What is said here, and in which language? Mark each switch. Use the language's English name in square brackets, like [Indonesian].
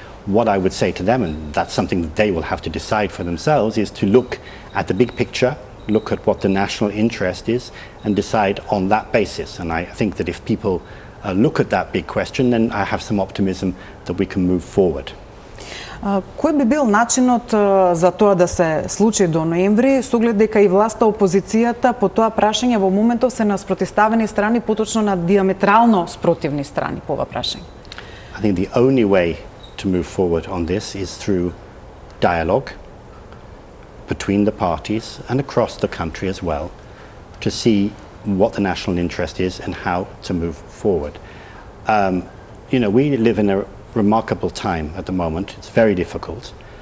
[English] What I would say to them, and that's something that they will have to decide for themselves, is to look at the big picture, look at what the national interest is, and decide on that basis. And I think that if people look at that big question, then I have some optimism that we can move forward. [Macedonian] Кој би бил начинот за тоа да се случи до ноември, со оглед дека и власта, опозицијата по тоа прашање во моментов се на спротивставени страни, поточно на диаметрално спротивни страни по ова прашање? [English] I think the only way to move forward on this is through dialogue between the parties and across the country as well, to see what the national interest is and how to move forward. We live in a remarkable time at the moment. It's very difficult.